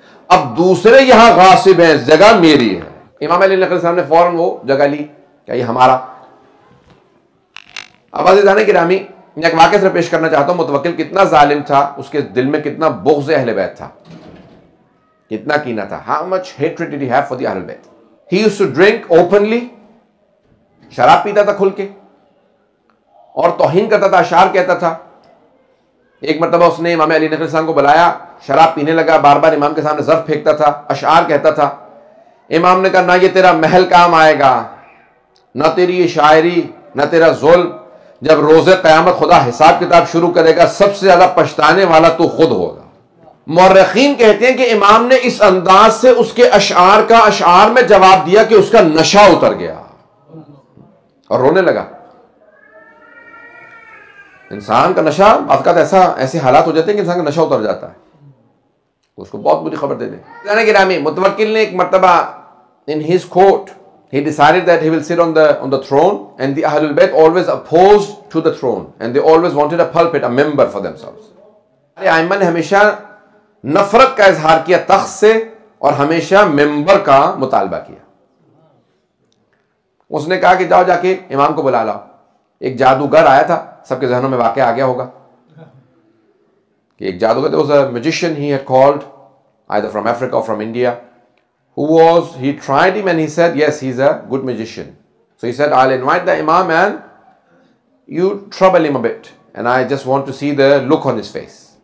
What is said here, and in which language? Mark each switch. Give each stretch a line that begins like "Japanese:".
Urdu: اب دوسرے یہاں غاصب ہیں، جگہ میری ہے. امام علیہ السلام نے فوراً وہ جگہ لی کہ یہ ہمارا. اب عزیزان گرامی، میں ایک واقعہ سے پیش کرنا چاہتا ہوں. متوکل کتنا ظالم تھا، اس کے دل میں کتنا بغض اہل بیت تھا، کتنا کینہ تھا.
English: How much hatred did he have for the Ahlul Bayt? He used to drink openly.
Urdu: شراب پیتا تھا کھل کے اور توہین کرتا تھا، اشعار کہتا تھا. ایک مرتبہ اس نے امام علی نقی السلام کو بلایا، شراب پینے لگا، بار بار امام کے سامنے ظرف پھینکتا تھا، اشعار کہتا تھا. امام نے کہا نہ یہ تیرا محل کام آئے گا، نہ تیری یہ شاعری، نہ تیرا ظلم. جب روز قیامت خدا حساب کتاب شروع کرے گا، سب سے زیادہ پچھتانے والا تو خود ہوگا. مورخین کہتے ہیں کہ امام نے اس انداز سے اس کے اشعار کا اشعار میں جواب دیا کہ اس کا نشہ اتر گیا اور رونے لگا. انسان کا نشہ بعض اوقات ایسے حالات ہو جاتے ہیں کہ انسان کا نشہ اتر جاتا ہے، اس کو بہت بری خبر دے دیں. گرامی، متوکل نے ایک مرتبہ
English: in his court he decided that he will sit on the throne, and the Ahlul Bayt always opposed to the throne and they always wanted a pulpit, a member for themselves.
Urdu: ائمہ نے ہمیشہ نفرت کا اظہار کیا تخت سے اور ہمیشہ ممبر کا مطالبہ کیا. اس نے کہا کہ جاؤ جا کے امام کو بلا لاؤ. ایک جادوگر آیا تھا، سب کے ذہنوں میں واقعہ آ گیا ہوگا کہ ایک جادوگر
English: there was a magician he had called either from Africa or from India he tried him and he said yes, he's a good magician. So he said, I'll invite the imam and you trouble him a bit and I just want to see the look on his face.